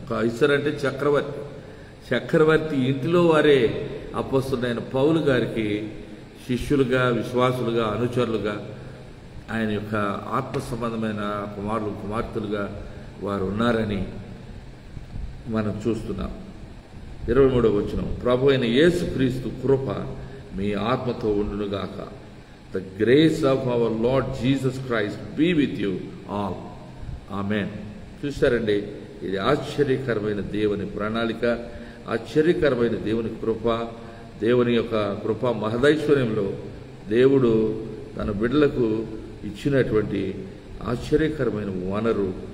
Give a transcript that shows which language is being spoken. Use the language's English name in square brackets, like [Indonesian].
[Telugu] కైసరు అంటే చక్రవర్తి. చక్రవర్తి ఇంటిలో వారే అపొస్తలుడైన పౌలు గారికి శిష్యులుగా, విశ్వాసులుగా, అనుచరులుగా, ఆయన యొక్క ఆత్మ సంబంధమైన కుమారులు, కుమార్తెలుగా వారు ఉన్నారని మనం చూస్తున్నాం. 23వ వచనం, ప్రభు అయిన యేసుక్రీస్తు కృప మీ ఆత్మతో ఉండునుగాక. [English] The grace of our Lord Jesus Christ be with you all. Amen. [Telugu] చూశారండి, ఇది ఆశ్చర్యకరమైన దేవుని ప్రణాళిక, ఆశ్చర్యకరమైన దేవుని కృప, దేవుని యొక్క కృప మహదైశ్వర్యంలో దేవుడు తన బిడ్డలకు ఇచ్చినటువంటి ఆశ్చర్యకరమైన వనరు.